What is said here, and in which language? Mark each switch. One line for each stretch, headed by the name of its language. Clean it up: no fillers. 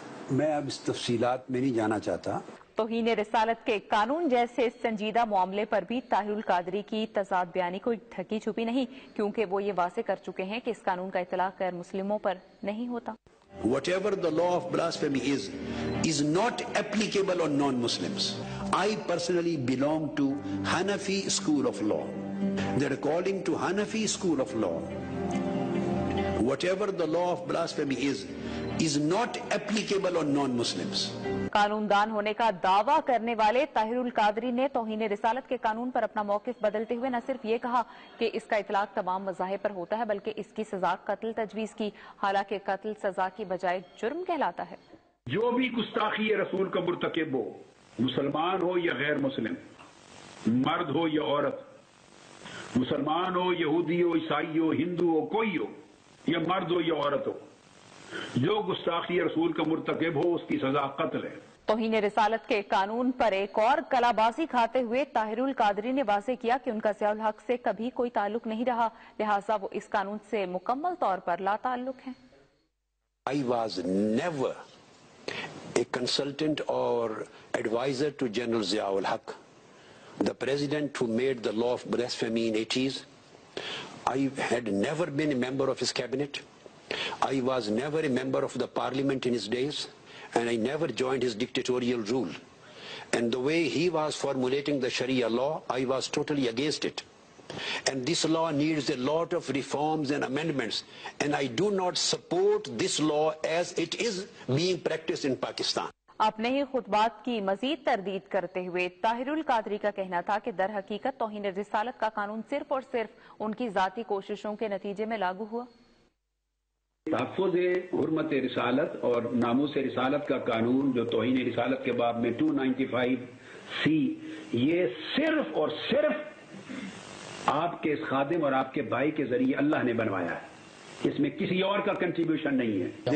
Urdu: میں اب اس تفصیلات میں نہیں جانا چاہتا۔ توہین رسالت کے قانون جیسے سنجیدہ معاملے پر بھی طاہر القادری کی تضاد بیانی کوئی ڈھکی چھپی نہیں، کیونکہ وہ یہ واضح کر چکے ہیں کہ اس قانون کا اطلاق غیر مسلموں پر نہیں ہوتا۔
English: Whatever the law of blasphemy is not applicable on non-Muslims. I personally belong to Hanafi school of law. That according to Hanafi school of law, whatever the law of blasphemy is not applicable on non-Muslims.
Urdu: قانون دان ہونے کا دعویٰ کرنے والے طاہر القادری نے توہین رسالت کے قانون پر اپنا موقف بدلتے ہوئے نہ صرف یہ کہا کہ اس کا اطلاق تمام مذاہب پر ہوتا ہے بلکہ اس کی سزا قتل تجویز کی، حالانکہ قتل سزا کی بجائے جرم کہلاتا ہے۔ جو بھی گستاخی رسول کا مرتکب ہو، مسلمان ہو یا غیر مسلم، مرد ہو یا عورت، مسلمان ہو، یہودی ہو، عیسائی ہو، ہندو ہو، کوئی ہو، یا مرد ہو یا عورت ہو، جو گستاخی رسول کا مرتکب ہو اس کی سزا قتل ہے۔ توہین رسالت کے قانون پر ایک اور کلا بازی کھاتے ہوئے طاہر القادری نے واضح کیا کہ ان کا ضیاء الحق سے کبھی کوئی تعلق نہیں رہا، لہٰذا وہ اس قانون سے مکمل طور پر لا تعلق ہیں۔
English: I was never a consultant or advisor to General Zia-ul Haq, the president who made the law of blasphemy in 80s. I had never been a member of his cabinet. I was never a member of the parliament in his days, and I never joined his dictatorial rule. And the way he was formulating the Sharia law, I was totally against it. And this law needs a lot of reforms and amendments, and I do not support this law as it is being practiced in Pakistan.
Urdu: اپنے ہی خطبات کی مزید تردید کرتے ہوئے طاہر القادری کا کہنا تھا کہ در حقیقت توہین رسالت کا قانون صرف اور صرف ان کی ذاتی کوششوں کے نتیجے میں لاگو ہوا۔ تحفظ حرمت رسالت اور ناموس رسالت کا قانون جو توہین رسالت کے باب میں 295C، یہ صرف اور صرف آپ کے اس خادم اور آپ کے بھائی کے ذریعے اللہ نے بنوایا ہے، اس میں کسی اور کا کنٹریبیوشن نہیں ہے۔